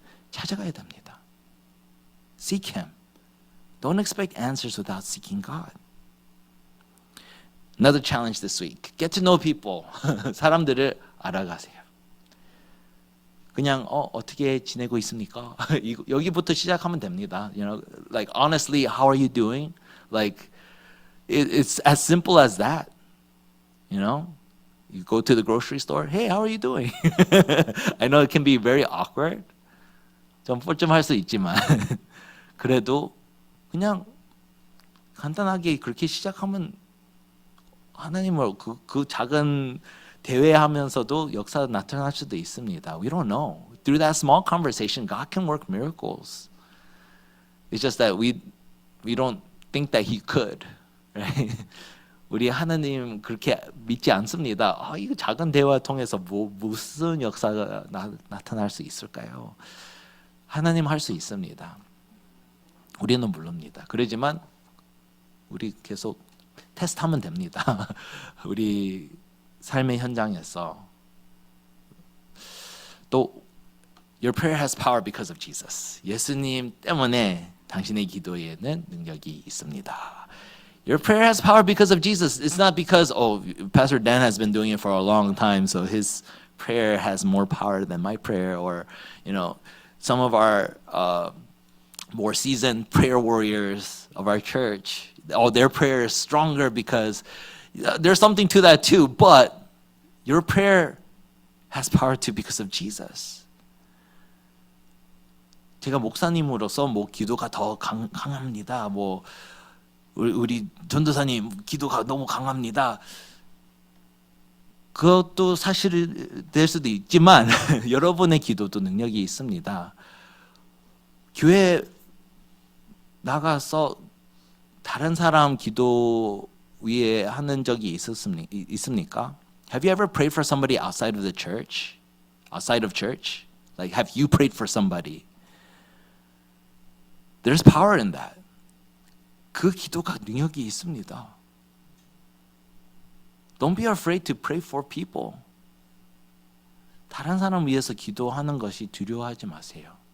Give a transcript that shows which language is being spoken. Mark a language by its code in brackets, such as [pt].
[ko] 찾아가야 됩니다. [en] Seek Him. Don't expect answers without seeking God. Another challenge this week. Get to know people. [ko] 사람들을 알아가세요. 그냥 어떻게 지내고 있습니까? 여기부터 시작하면 됩니다. [en] You know, like honestly, how are you doing? Like it's as simple as that. You know, you go to the grocery store. Hey, how are you doing? I know it can be very awkward. [ko] 좀 뻘쭘할 수 있지만 그래도 그냥 간단하게 그렇게 시작하면 하나님을 그 작은 대회하면서도 역사 나타날 수도 있습니다. [en] We don't know. Through that small conversation, God can work miracles. It's just that we don't think that He could. Right? [ko] 우리 하나님 그렇게 믿지 않습니다. 이거 작은 대화 통해서 무슨 역사가 나타날 수 있을까요? 하나님 할 수 있습니다. 우리는 모릅니다. 그러지만 우리 계속 테스트하면 됩니다. 우리 삶의 현장에서 또 [en] Your prayer has power because of Jesus. [ko] 예수님 때문에 당신의 기도에는 능력이 있습니다. [en] Your prayer has power because of Jesus. It's not because Pastor Dan has been doing it for a long time, so his prayer has more power than my prayer, or some of our more seasoned prayer warriors of our church, their prayer is stronger because there's something to that too, but your prayer has power too because of Jesus. [ko] 제가 목사님으로서 기도가 더 강합니다. 우리 전도사님 기도가 너무 강합니다. 그것도 사실이 될 수도 있지만 여러분의 기도도 능력이 있습니다. 교회 나가서 다른 사람 기도 위에 하는 적이 있습니까? [en] Have you ever prayed for somebody outside of the church? Outside of church? Like have you prayed for somebody? There's power in that. [ko] 그 기도가 능력이 있습니다. [en] Don't be afraid to pray for people. [ko] 다른 사람 위해서 기도하는 것이 두려워하지 마세요.